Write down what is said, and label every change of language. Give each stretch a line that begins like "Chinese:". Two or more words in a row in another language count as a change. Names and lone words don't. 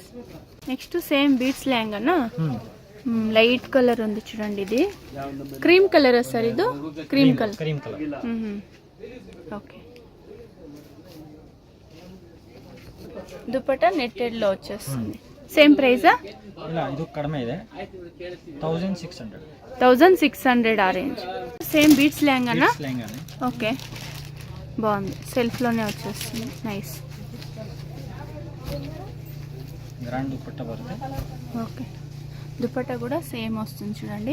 English: next same beads
Telugu: లెహంగానా?
English: light colour
Telugu: ఉంది చూడండి, ఇది
English: cream colour
Telugu: సార్. ఇది
English: cream colour.
Telugu: ఓకే, దుపట్టా నెట్టెడ్ లో వచ్చేస్తుంది. సేమ్ ప్రైజా?
Kannada: ಇದು ಕಡಿಮೆ ಇದೆ,
Telugu: 1600 ఆ రేంజ్.
English: same beads
Telugu: లెహంగానా? ఓకే, బాగుంది, సెల్ఫ్ లోనే వచ్చేస్తుంది. నైస్.
Kannada: గ్రాండ్ దుపట్టా బರುತ್ತೆ.
Telugu: ఓకే, దుపట్టా కూడా సేమ్ వస్తుంది చూడండి,